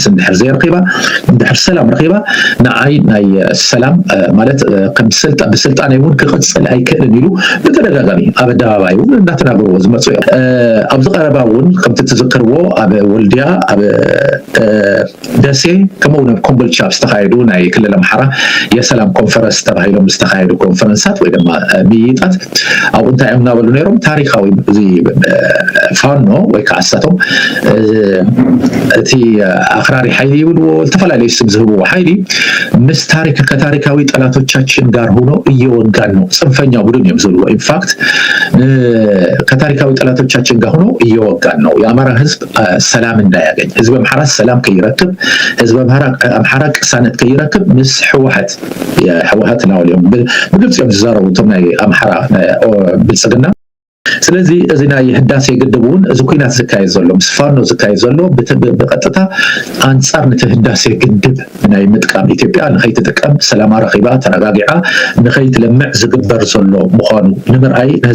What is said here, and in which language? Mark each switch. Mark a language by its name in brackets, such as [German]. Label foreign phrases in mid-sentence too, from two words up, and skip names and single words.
[Tigrinya] እንድሕር ዘይረኺባ እንድሕር ሰላም ረኺባ ንዓይ ናይ ሰላም ማለት ከም ብስልጣን እውን ክቕፅል ኣይክእልን ኢሉ ብተደጋጋሚ ኣብ ኣደባባይ እውን እናተናገርዎ ዝመፁ እዮም ኣብዚ ቀረባ እውን ከምቲ ትዝክርዎ ኣብ ወልድያ ኣብ ደሴ ከምኡውን ኣብ ኮምቦልቻ ዝተኻየዱ ናይ ክልል ኣምሓራ የሰላም ኮንፈረንስ ተባሂሎም ዝተኻየዱ ኮንፈረንሳት ወይ ድማ ምይይጣት ኣብኡ እንታይ እዮም እናበሉ ነይሮም ታሪካዊ እዚ ፋኖ ወይ ከዓ ኣሳቶም እቲ ኣክራሪ ሓይሊ ይብልዎ ዝተፈላለዩ ስም ዝህብዎ ሓይሊ ምስ [Amharic] ከታሪካዊ ጠላቶቻችን ጋር ሆኖ እየወጋን ነው [Tigrinya] ጽንፈኛ ቡድን እዮም ዝብልዎ ኢንፋክት [Amharic] ከታሪካዊ ጠላቶቻችን ጋር ሆኖ እየወጋን ነው የአማራ ህዝብ ሰላም እንዳያገኝ [Tigrinya] ህዝብ አምሓራ ሰላም ከይረክብ ህዝብ አምሓራ ቅሳነት ከይረክብ ምስ ሕወሓት ነው ለም በግልጽ እዮም ዝዛረቡት ናይ አምሓራ ብልጽግና ስለዚህ እዚ ናይ ህዳሴ ግድቡን እዚ ኩናት ዝካየድ ዘሎ ምስ ፋኖ ዝካየድ ዘሎ ብቀጥታ አንጻር ነቲ ህዳሴ ግድብ ናይ ምጥቃም ኢትዮጵያ ንኸይትጥቀም ሰላም ረኺባ ተረጋጊዓ ንኸይትለምዕ ዝግበር ዘሎ ምዃኑ ንምርኣይ ንህዝቢ